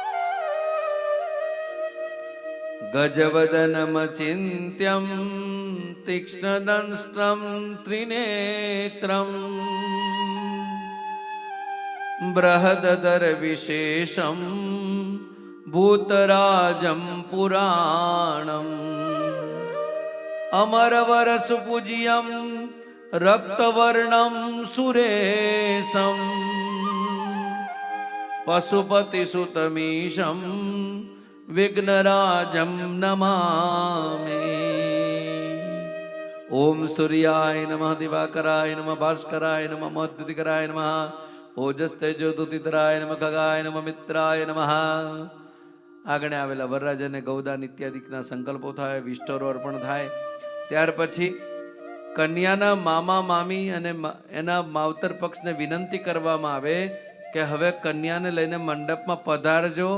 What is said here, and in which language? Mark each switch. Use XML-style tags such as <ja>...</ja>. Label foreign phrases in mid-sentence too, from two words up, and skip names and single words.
<sa>ગજવદનમચિન્ત્યમ तीक्ष्णदंष्ट्रं त्रिनेत्रम् बृहददरविशेषं भूतराजं पुराणम् अमरवरसुपूज्यं रक्तवर्णं सुरेशं पशुपतिसुतमीशं विघ्नराजं नमामि। ओम सूर्याय नमः, दिवाकराय नमः, भास्कराय नमः, मद्युतिकराय नमः, ओजस्तेजोदुतितराय नमः, खगाय नमः, मित्राय नमः।</sa> <gu>આગળ આવેલા વરરાજાને ગૌદાન ઇત્યાદિના સંકલ્પો થાય, વિષ્ટોરો અર્પણ થાય. ત્યાર પછી કન્યાના મામા મામી અને એના માવતર પક્ષને વિનંતી કરવામાં આવે કે હવે કન્યાને લઈને મંડપમાં પધારજો.</gu>